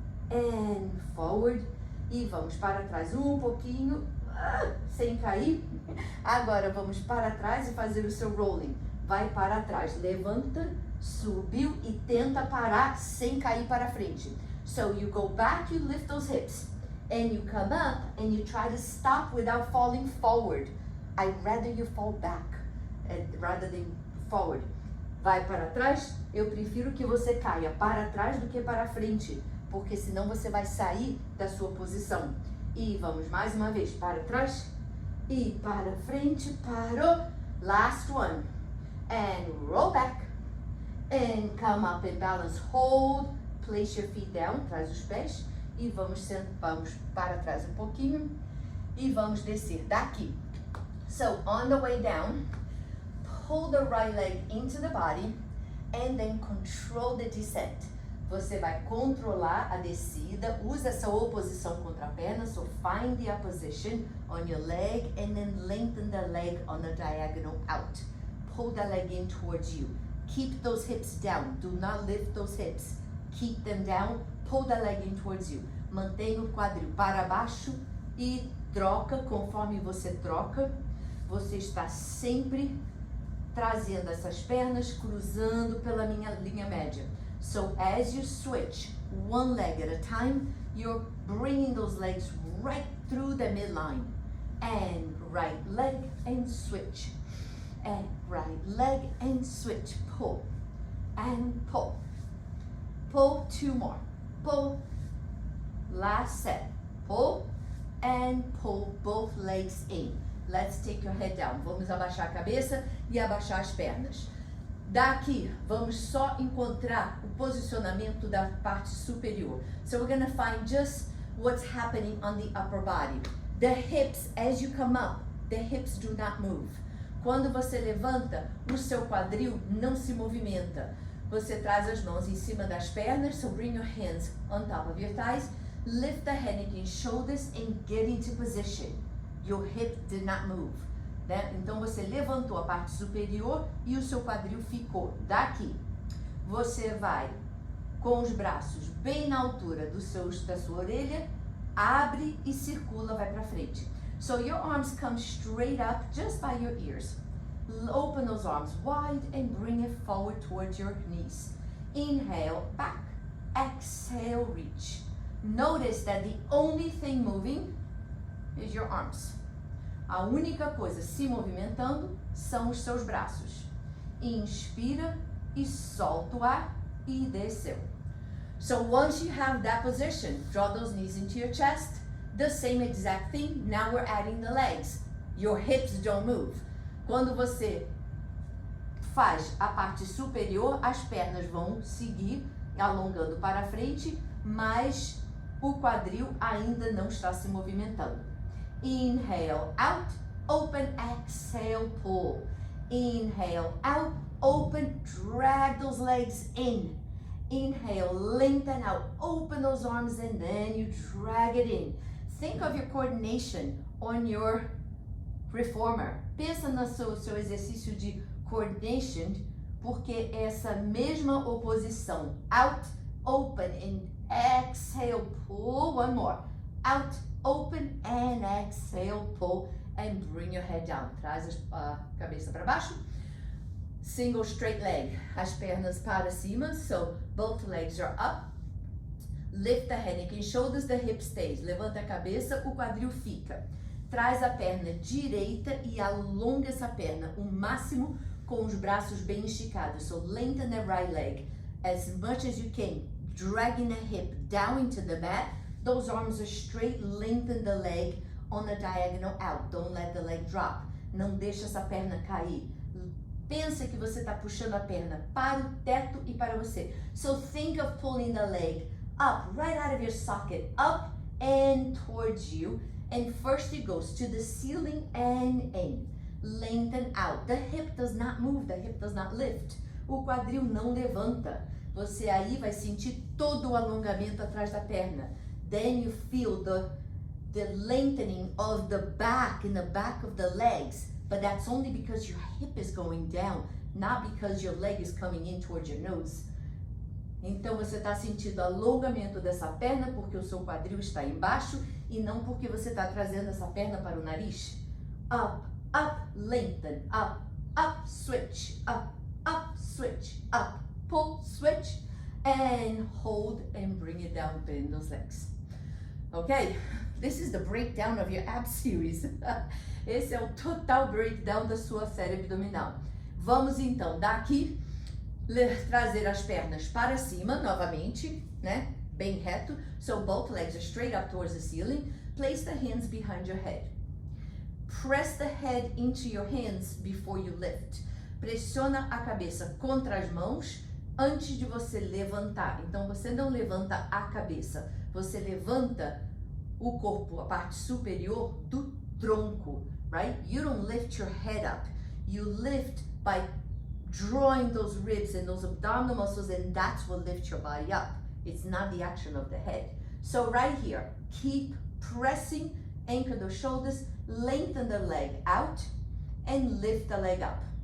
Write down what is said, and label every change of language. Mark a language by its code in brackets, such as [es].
[en] And forward. [pt] E vamos para trás um pouquinho, sem cair. Agora vamos para trás e fazer o seu rolling. Vai para trás, levanta, subiu e tenta parar sem cair para frente. [en] So you go back, you lift those hips. And you come up and you try to stop without falling forward. I'd rather you fall back rather than forward. [pt] Vai para trás, eu prefiro que você caia para trás do que para frente, porque senão você vai sair da sua posição. E vamos mais uma vez, para trás e para frente, parou. [en] Last one. And roll back. And come up and balance, hold. Place your feet down, [pt] traz os pés. E vamos para trás um pouquinho e vamos descer daqui. [en] So on the way down, pull the right leg into the body and then control the descent. [pt] Você vai controlar a descida, usa essa oposição contra a perna, [en] so find the opposition on your leg and then lengthen the leg on the diagonal out. Pull the leg in towards you. Keep those hips down, do not lift those hips. Keep them down, pull the leg in towards you. [pt] Mantenha o quadril para baixo e troca conforme você troca. Você está sempre trazendo essas pernas, cruzando pela minha linha média. [en] So as you switch one leg at a time, you're bringing those legs right through the midline. And right leg and switch. And right leg and switch. Pull and pull. Pull, two more. Pull. Last set. Pull and pull both legs in. Let's take your head down. [pt] Vamos abaixar a cabeça e abaixar as pernas. Daqui, vamos só encontrar o posicionamento da parte superior. [en] So we're going to find just what's happening on the upper body. The hips, as you come up, the hips do not move. [pt] Quando você levanta, o seu quadril não se movimenta. Você traz as mãos em cima das pernas, [en] so bring your hands on top of your thighs. Lift the head and shoulders and get into position. Your hip did not move. Né? [pt] Então você levantou a parte superior e o seu quadril ficou. Daqui, você vai com os braços bem na altura da sua orelha, abre e circula, vai para frente. [en] So your arms come straight up just by your ears. Open those arms wide and bring it forward towards your knees. Inhale, back. Exhale, reach. Notice that the only thing moving is your arms. [pt] A única coisa se movimentando são os seus braços. Inspira e solta o ar e desceu. [en] So once you have that position, draw those knees into your chest. The same exact thing, now we're adding the legs. Your hips don't move. [pt] Quando você faz a parte superior, as pernas vão seguir alongando para frente, mas o quadril ainda não está se movimentando. [en] Inhale, out, open, exhale, pull. Inhale, out, open, drag those legs in. Inhale, lengthen out, open those arms and then you drag it in. Think of your coordination on your reformer. [pt] Pensa no seu exercício de coordination, porque essa mesma oposição, [en] out, open, and exhale, pull, one more, out, open, and exhale, pull, and bring your head down. [pt] Traz a cabeça para baixo. [en] Single straight leg, [pt] as pernas para cima, [en] so both legs are up. Lift the head, neck and shoulders, the hip stays. [pt] Levanta a cabeça, o quadril fica. Traz a perna direita e alonga essa perna, o máximo com os braços bem esticados. [en] So lengthen the right leg as much as you can, dragging the hip down into the mat. Those arms are straight, lengthen the leg on the diagonal out. Don't let the leg drop. [pt] Não deixa essa perna cair. Pensa que você está puxando a perna para o teto e para você. [en] So think of pulling the leg up, right out of your socket, up and towards you. And first it goes to the ceiling and in. Lengthen out. The hip does not move, the hip does not lift. [pt] O quadril não levanta. Você aí vai sentir todo o alongamento atrás da perna. [en] Then you feel the lengthening of the back, in the back of the legs. But that's only because your hip is going down, not because your leg is coming in towards your nose. [pt] Então você está sentindo alongamento dessa perna porque o seu quadril está embaixo e não porque você está trazendo essa perna para o nariz. [en] Up, up, lengthen, up, up, switch, up, switch, up, pull, switch, and hold and bring it down, bend those legs. Okay, this is the breakdown of your ab series. [pt] Esse é o total breakdown da sua série abdominal. Vamos então daqui trazer as pernas para cima novamente, né? Bem reto. [en] So both legs are straight up towards the ceiling. Place the hands behind your head. Press the head into your hands before you lift. [pt] Pressiona a cabeça contra as mãos antes de você levantar. Então você não levanta a cabeça, você levanta o corpo, a parte superior do tronco, right? [en] You don't lift your head up. You lift by drawing those ribs and those abdominal muscles, and that's what lifts your body up. It's not the action of the head. So right here, keep pressing, anchor the shoulders, lengthen the leg out, and lift the leg up.